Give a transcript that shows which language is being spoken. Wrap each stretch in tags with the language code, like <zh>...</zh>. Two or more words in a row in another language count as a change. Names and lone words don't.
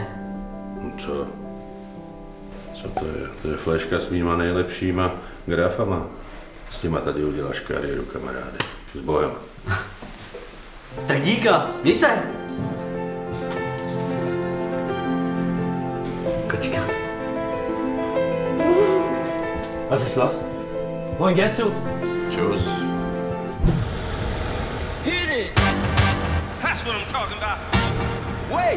<cs>No co? Co to je? To je fleška s mýma nejlepšíma grafama. S nima tady uděláš kariéru, kamaráde. S bojem. Tak díka, měj se! Kočka.</cs> <de>Was ist los? Wohin gehst du? Tschüss.</de> <en>Hit it! That's what I'm talking about. Wait!</en>